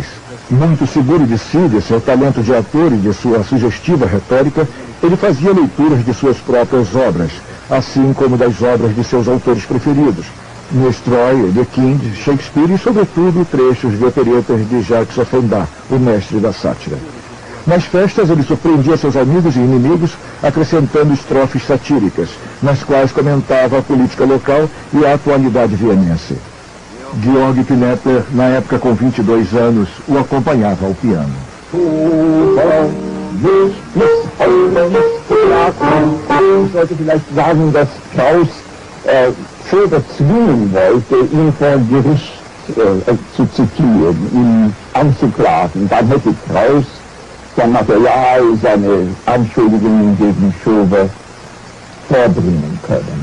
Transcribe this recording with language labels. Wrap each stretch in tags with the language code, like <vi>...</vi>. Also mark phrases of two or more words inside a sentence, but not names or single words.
<pt>Muito seguro de si, de seu talento de ator e de sua sugestiva retórica, ele fazia leituras de suas próprias obras, assim como das obras de seus autores preferidos: Nestroy, De King, Shakespeare e, sobretudo, trechos de operetas de Jacques Offenbach, o mestre da sátira. Nas festas, ele surpreendia seus amigos e inimigos, acrescentando estrofes satíricas, nas quais comentava a política local e a atualidade vienense. Georg Knetter, na época com 22 anos, o acompanhava ao piano.</pt> <de>Ich sollte vielleicht sagen, dass Kraus Schroeder zwingen wollte, ihn vor Gericht zu zitieren, ihn anzuklagen. Dann hätte Kraus sein Material, seine Anschuldigungen gegen Schober vorbringen können.</de>